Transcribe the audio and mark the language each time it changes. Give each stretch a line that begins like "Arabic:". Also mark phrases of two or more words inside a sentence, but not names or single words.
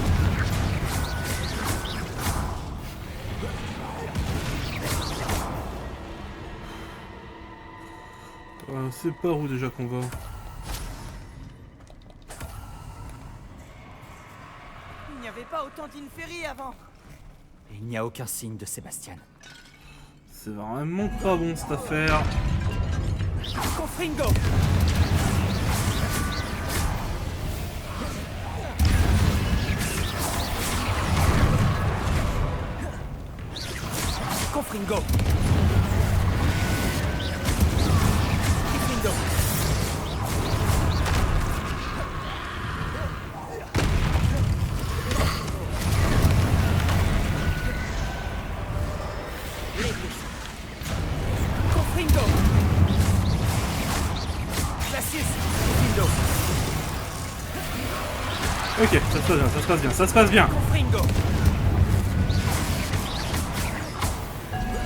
French: C'est par où déjà qu'on va? Il n'y avait pas autant d'inféries avant. Et il n'y a aucun signe de Sébastien. C'est vraiment pas bon cette affaire. Confringo. Confringo. Diffindo. Confringo. Cassius. Diffindo. Ok, ça se passe bien, ça se passe bien, ça se passe bien. Confringo.